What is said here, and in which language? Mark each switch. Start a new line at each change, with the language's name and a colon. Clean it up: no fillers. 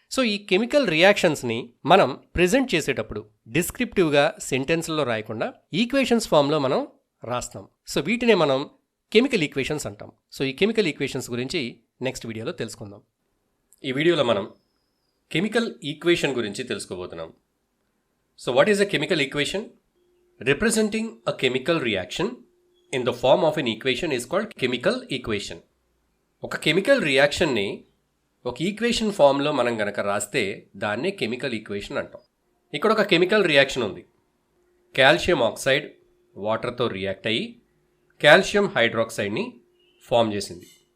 Telugu: So ఈ chemical రియాక్షన్స్ని మనం present చేసేటప్పుడు డిస్క్రిప్టివ్గా సెంటెన్స్లో రాయకుండా ఈక్వేషన్స్ ఫామ్లో మనం రాస్తాం. సో వీటినే మనం కెమికల్ ఈక్వేషన్స్ అంటాం. సో ఈ కెమికల్ ఈక్వేషన్స్ గురించి నెక్స్ట్ వీడియోలో తెలుసుకుందాం. ఈ వీడియోలో మనం కెమికల్ ఈక్వేషన్ గురించి తెలుసుకోబోతున్నాం.
English: So what is a chemical equation? Representing a chemical reaction in the form of an equation is called chemical equation.
Telugu: ఒక కెమికల్ రియాక్షన్ని ఒక ఈక్వేషన్ ఫామ్లో మనం గనక రాస్తే దాన్నే కెమికల్ ఈక్వేషన్ అంటాం. ఇక్కడ ఒక కెమికల్ రియాక్షన్ ఉంది. కాల్షియం ఆక్సైడ్ వాటర్తో రియాక్ట్ అయ్యి కాల్షియం హైడ్రాక్సైడ్ని ఫామ్ చేసింది.